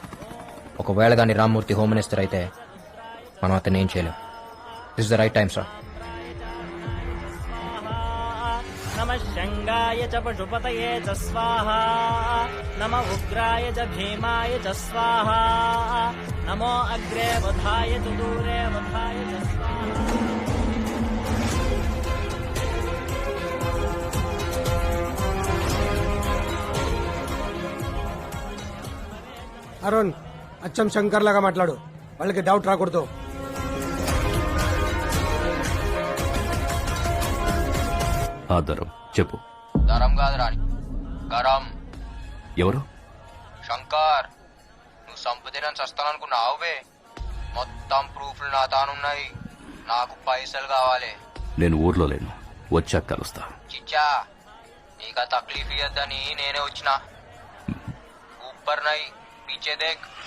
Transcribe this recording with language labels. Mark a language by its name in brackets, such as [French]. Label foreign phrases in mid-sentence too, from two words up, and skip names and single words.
[Telugu] ఒకవేళ కానీ రామ్మూర్తి [English] home minister [Telugu] అయితే మనం అతన్ని ఏం చేయలేం. [English] This is the right time, sir. [Sanskrit] नमः शंगाय च पशुपतये च स्वाहा नमः उग्राय च भीमाय च स्वाहा नमो अग्रे वधाय च दूरे वधाय च स्वाहा. [Telugu] అరుణ్, అచ్చం శంకర్ లాగా మాట్లాడు, వాళ్ళకి డౌట్ రాకూడదు. ఆధారం చెప్పు. దరం కాదు రాణి, గరం. ఎవరు? శంకర్, నువ్వు సంపదనని చస్తాననుకున్నావు బే. మొత్తం ప్రూఫ్లు నా తానున్నాయి. నాకు పైసలు కావాలి. నేను ఊర్లో లేను, వచ్చాక కలుస్తా. చిచ్చా, నీకా తక్లీఫ్ ఇయ్యద్దని నేనే వచ్చిన. [Hindi] ऊपर नहीं पीछे देख.